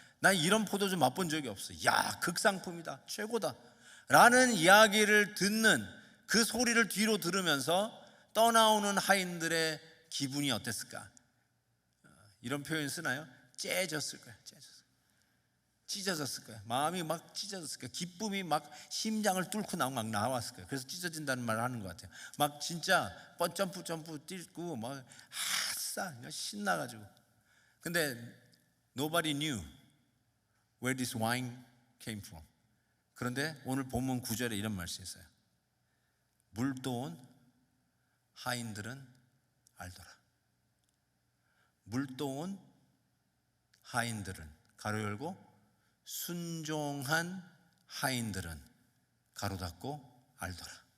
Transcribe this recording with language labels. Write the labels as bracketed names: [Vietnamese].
[Korean] 난 이런 포도주 맛본 적이 없어. 야, 극상품이다, 최고다 라는 이야기를 듣는 그 소리를 뒤로 들으면서 떠나오는 하인들의 기분이 어땠을까? 이런 표현 쓰나요? 찢어졌을 거야. 찢어졌을 거야. 마음이 막 찢어졌을 거야. 기쁨이 막 심장을 뚫고 막 나왔을 거야. 그래서 찢어진다는 말을 하는 것 같아요. 막 진짜 점프 뛰고 막 아싸 신나가지고. 근데 [English] nobody knew where this wine came from. [Korean] 그런데 오늘 본문 9절에 이런 말씀이 있어요. 물도온 하인들은 알더라. 물도온 하인들은, 가로 열고, 순종한 하인들은, 가로 닫고, 알더라.